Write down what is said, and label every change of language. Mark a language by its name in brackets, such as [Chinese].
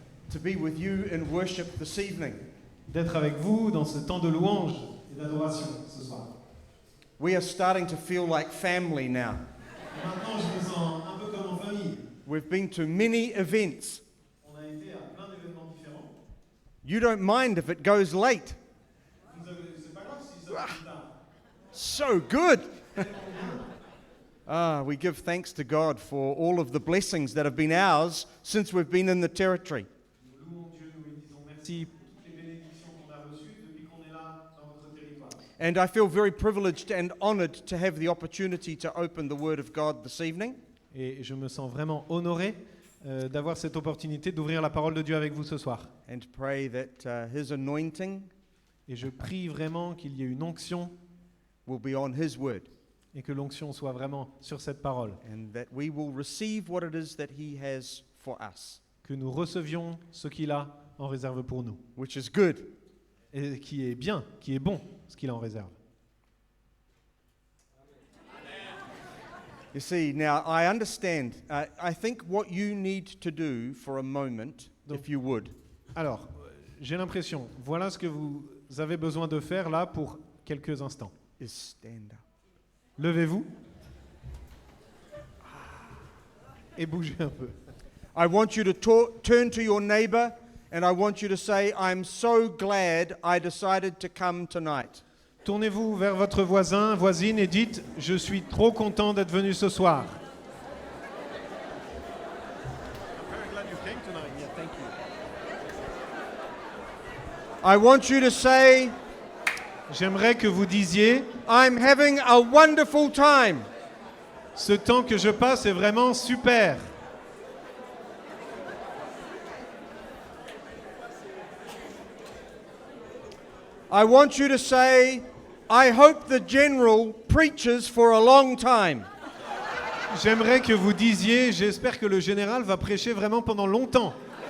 [English] to be with you in worship this evening. [French] d'être avec vous dans ce temps de louange et d'adoration ce soir. [English] We are starting to feel like family now. [French] Et maintenant, je me sens un peu comme en famille. [English] We've been to many events. [French] On a été à plein d'événements différents. [English] You don't mind if it goes late. [French] C'est pas grave si ça va plus tard. [English] So good. We give thanks to God for all of the blessings that have been ours since we've been in the territory. [French] Nous louons Dieu, nous lui disons merci pour toutes les bénédictions qu'on a reçues depuis qu'on est là dans votre territoire. [English] And I feel very privileged and honored to have the opportunity to open the Word of God this evening. [French] Et je me sens vraiment honoré d'avoir cette opportunité d'ouvrir la parole de Dieu avec vous ce soir. [English] And pray that His anointing [French] Et je prie vraiment qu'il y ait une onction [English] will be on His Word. [French] et que l'onction soit vraiment sur cette parole. [English] And that we will receive what it is that He has for us, [French] Que nous recevions ce qu'il a en réserve pour nous. [English] which is good. [French] Et qui est bien, qui est bon, ce qu'il a en réserve. [English] You see, now I understand. I think what you need to do for a moment, if you would, [French] Alors, j'ai l'impression, voilà ce que vous avez besoin de faire là pour quelques instants. [English] is stand up. [French] Levez-vous et bougez un peu. [English] I want you to turn to your neighbor and I want you to say, I'm so glad I decided to come tonight. [French] Tournez-vous vers votre voisin, voisine et dites « Je suis trop content d'être venu ce soir ». [English] I want you to say, [French] J'aimerais que vous disiez [English] I'm having a wonderful time. [French] « Ce temps que je passe est vraiment super ». [English] I want you to say, I hope the general preaches for a long time. [French] J'aimerais que vous disiez « J'espère que le général va prêcher vraiment pendant longtemps ».